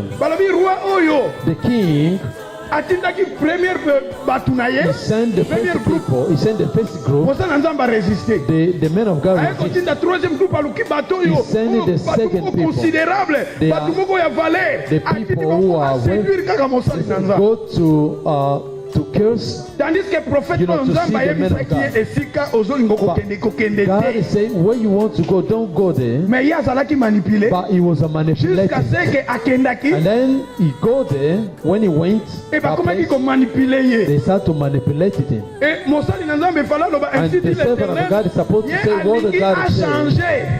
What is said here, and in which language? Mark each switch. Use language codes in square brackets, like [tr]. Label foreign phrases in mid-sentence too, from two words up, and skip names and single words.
[en] The king, he sent the first people, he sent the first group, the men of God resisted. He sent the second people, they are the people who are go to curse, [fr] tandis que prophète Nzamba [en] God is saying where you want to go, don't go there. But he was a manipulator. And then he go there. When he went, they start to manipulate him. And the servant of God is supposed to say what the God is saying.